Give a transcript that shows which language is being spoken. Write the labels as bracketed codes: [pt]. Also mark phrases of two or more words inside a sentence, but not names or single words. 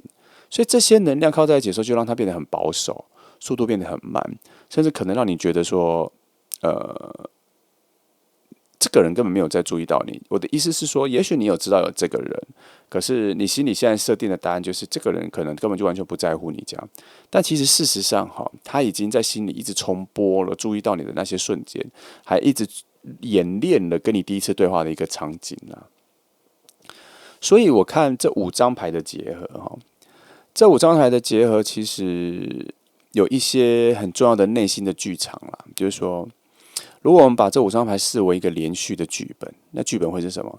[zh] 所以這些能量靠在一起的時候，就讓他变得很保守，速度變得很慢，甚至可能讓你覺得說，這個人根本沒有在注意到你。我的意思是說，也許你有知道有這個人，可是你心裡現在設定的答案就是，這個人可能根本就完全不在乎你這樣。但其實事實上，他已經在心裡一直重播了，注意到你的那些瞬間，還一直演練了跟你第一次對話的一個場景啊。所以我看這5張牌的結合，這5張牌的結合其實有一些很重要的內心的劇場啦，就是說，如果我們把這5張牌視為一個連續的劇本，那劇本會是什麼？